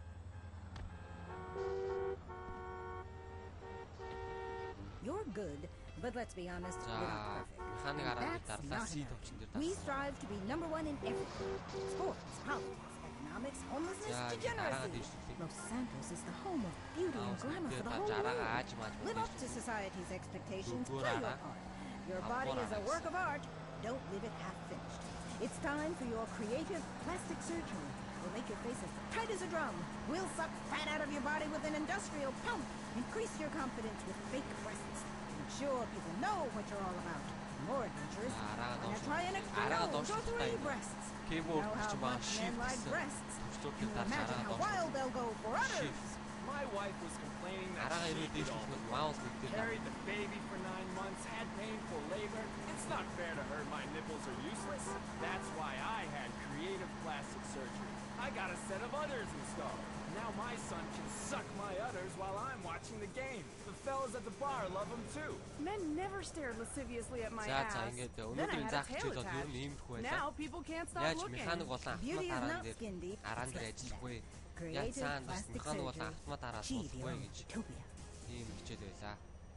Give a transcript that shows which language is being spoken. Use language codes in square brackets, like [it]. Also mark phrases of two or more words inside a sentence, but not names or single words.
[en] You're good. But let's be honest, [mn] За [en] we're not perfect. [mn] механик [en] And [mn] арга [en] that's [mn] дарлаа [en] not [mn] C [en] enough. [mn] төвчин дээр [en] We [mn] даасан. [en] strive to be #1 in everything. Sports, politics, economics, homelessness, [mn] За аргаа [en] degeneracy. [mn] дэвшлээ. [en] Los Santos is the home of beauty and glamour for the whole [mn] Аргаа [en] world. [mn] ааж мааж [en] Live up to [mn] дэвшлээ. [en] society's expectations. Good Play your [mn] ara. [en] part. Your body is a work of art. Don't leave it half finished. It's time for your creative plastic surgery. We'll make your face as tight as a drum. We'll suck fat out of your body with an industrial pump. Increase your confidence with fake breasts. Ensure people know what you're all about. More adventurous. Wanna try an extra nose or 3 breasts? Keyboard Know how [mn] гэж [en] much [mn] байгаа [en] men like shift breasts? [mn] төвчдүүд [en] Can you [mn] дээр [en] imagine how wild they'll go for others? My wife was complaining that [mn] Аргаа [en] she [mn] ирээд [en] did all [mn] дэвшлэх [en] the [mn] маус нэгдээд байна. [en] carried the baby for 9 months, had painful labor. It's not fair to her. My nipples are useless. That's why I had creative plastic surgery. I got a set of udders installed. Now my son can suck my udders while I'm watching the game. The fellas at the bar love them too. Men never stared lasciviously at my [mn] За [en] ass. [mn] ингээд [en] Then I [mn] өнөөдрийн [en] had a [mn] заах [en] tail [mn] хичээл бол ер нь [en] attached. [mn] иймэрхүү байлаа. [en] Now people can't stop [mn] Яаж [en] looking. [mn] механик болон [en] Beauty is [mn] автомат [en] not [mn] аргаан [en] skin deep. [mn] дээр аргаан дээр [en] It's [mn] ажиллах вэ? Яаж [en] Creative [mn] цаана бас [en] plastic [mn] механик болон [en] surgery. [mn] автомат араа [en] Key to [mn] суулгах [en] your [mn] вэ [en] own [mn] гэж [en] utopia. [mn] ийм хичээл байлаа.